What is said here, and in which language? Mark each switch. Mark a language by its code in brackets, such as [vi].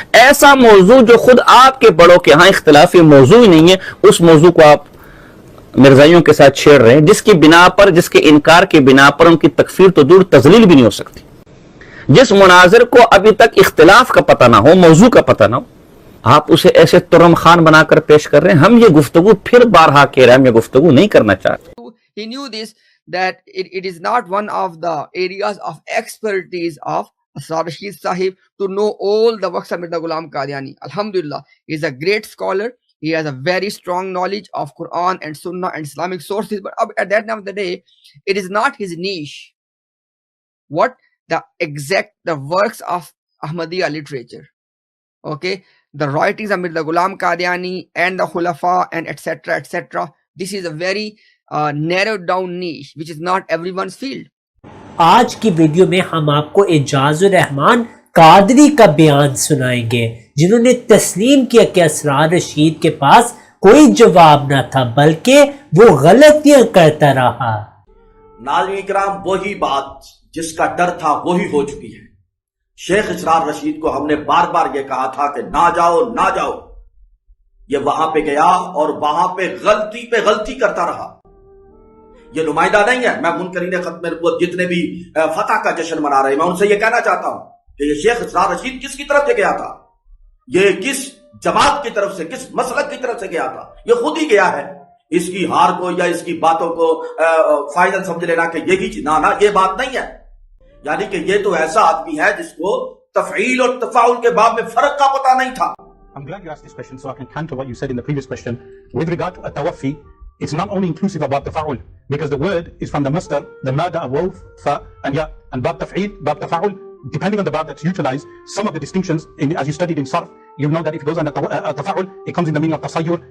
[ur] ایسا موضوع جو خود آپ کے بڑوں کے ہاں اختلافی موضوع ہی نہیں ہے, اس موضوع کو آپ مرزائیوں کے ساتھ چھیڑ رہے ہیں, جس کی بنا پر, جس کے انکار کی بنا پر ان کی تکفیر تو دور تذلیل بھی نہیں ہو سکتی. جس مناظر کو ابھی تک اختلاف کا پتہ نہ ہو, موضوع کا پتہ نہ ہو, آپ اسے ایسے ترم خان بنا کر پیش کر رہے ہیں. ہم یہ گفتگو پھر بارہا کہہ رہے ہیں, ہم یہ گفتگو نہیں کرنا چاہتے. [en] He knew this, that it is not one of the areas of expertise of Asrar Rashid Sahib to know all the works of Mirza Ghulam Qadiani. Alhamdulillah, he is a great scholar. He has a very strong knowledge of Quran and Sunnah and Islamic sources. But at that time of the day, it is not his niche. What the works of Ahmadiyya literature, okay, the writings of Mirza Ghulam Qadiani and the Khulafa and etc. etc. This is a very narrowed down niche which is not everyone's field. [ur] آج کی video میں ہم آپ کو اعجاز الرحمان قادری کا بیان سنائیں گے, جنہوں نے تسلیم کیا کہ اسرار رشید کے پاس کوئی جواب نہ تھا, بلکہ وہ غلطیاں کرتا رہا. ناظرین کرام وہی بات جس کا ڈر تھا وہی ہو چکی ہے. شیخ اسرار رشید کو ہم نے بار بار یہ کہا تھا کہ نہ جاؤ نہ جاؤ. یہ وہاں پہ گیا اور وہاں پہ غلطی کرتا رہا. یہ نمائندہ نہیں ہے. میں منکرین ختم نبوت جتنے بھی فتح کا جشن منا رہے ہیں میں ان سے یہ کہنا چاہتا ہوں کہ یہ شیخ اسرار رشید کس کی طرف سے گیا تھا, یہ کس جماعت کی طرف سے, کس مسلک کی طرف سے گیا تھا. یہ خود ہی گیا ہے. اس کی ہار کو یا اس کی باتوں کو فائنل سمجھ لینا کہ یہی نہ یہ بات نہیں ہے. یعنی کہ یہ تو ایسا آدمی ہے جس کو تفعیل اور تفاعل کے باب میں فرق کا پتہ نہیں تھا. [en] I'm glad you asked this question so I can counter what you said in the previous question. With regard to at-tawaffi, it's not only inclusive of bab tafa'ul, because the word is from the masdar, the mada of wawf, fa and ya, and bab taf'il, bab tafa'ul, depending on the bab that's utilized, some of the distinctions, as you studied in sarf, you know that if it goes under tafa'ul, it comes in the meaning of tasayyur.